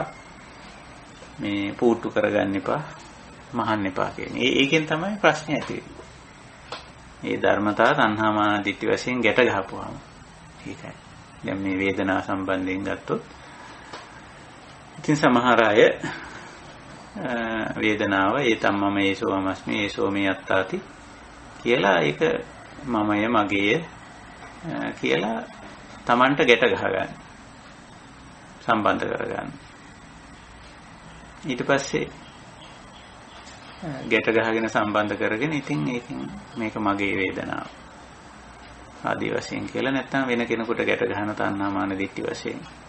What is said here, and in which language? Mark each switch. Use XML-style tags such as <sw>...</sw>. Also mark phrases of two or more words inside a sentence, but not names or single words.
<si>මේ පූට්ටු කරගන්න එපා. මහන්න එපා කියන්නේ. ඒකෙන් තමයි ප්‍රශ්නේ ඇති වෙන්නේ. මේ ධර්මතාව තණ්හා මාන දිටි වශයෙන් ගැට ගහපුවාම. ඒකයි. දැන් මේ වේදනාව සම්බන්ධයෙන් ගත්තොත් ඉතින් සමහර අය වේදනාව ඒ තමම</si> <pi>ඒසෝ මමස්මි ඒසෝ මේ අත්තාති</pi> <si>කියලා ඒක මමය මගේය කියලා Tamanට ගැට ගහගන්න. සම්බන්ධ කරගන්න. ඊට පස්සේ ගැට ගහගෙන සම්බන්ධ කරගෙන ඉතින් ඒකෙන් මේක මගේ වේදනාව ආදී වශයෙන් කියලා නැත්නම් වෙන කෙනෙකුට ගැට ගන්න තණ්හා මාන දිට්ඨි වශයෙන්.</si>